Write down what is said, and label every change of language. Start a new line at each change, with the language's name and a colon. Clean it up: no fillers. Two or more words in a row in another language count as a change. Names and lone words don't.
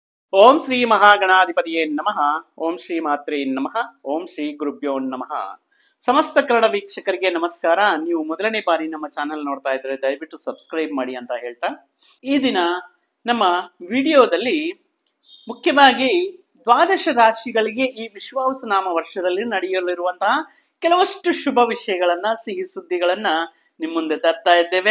Sanskrit: ಓಂ ಶ್ರೀ ಮಹಾಗಣಾಧಿಪತಿಯೇ ನಮಃ. ಓಂ ಶ್ರೀ ಮಾತ್ರೇ ನಮಃ. ಓಂ ಶ್ರೀ ಗುರುಭ್ಯೋ ನಮಃ.
Kannada: ಸಮಸ್ತ ಕನ್ನಡ ವೀಕ್ಷಕರಿಗೆ ನಮಸ್ಕಾರ. ನೀವು ಮೊದಲನೇ ಬಾರಿ ನಮ್ಮ ಚಾನೆಲ್ ನೋಡ್ತಾ ಇದ್ರೆ ದಯವಿಟ್ಟು ಸಬ್ಸ್ಕ್ರೈಬ್ ಮಾಡಿ ಅಂತ ಹೇಳ್ತಾ, ಈ ದಿನ ನಮ್ಮ ವಿಡಿಯೋದಲ್ಲಿ ಮುಖ್ಯವಾಗಿ ದ್ವಾದಶ ರಾಶಿಗಳಿಗೆ ಈ ವಿಶ್ವಾವಸುನಾಮ ವರ್ಷದಲ್ಲಿ ನಡೆಯಲಿರುವಂತಹ ಕೆಲವಷ್ಟು ಶುಭ ವಿಷಯಗಳನ್ನ, ಸಿಹಿ ಸುದ್ದಿಗಳನ್ನ ನಿಮ್ಮ ಮುಂದೆ ತರ್ತಾ ಇದ್ದೇವೆ.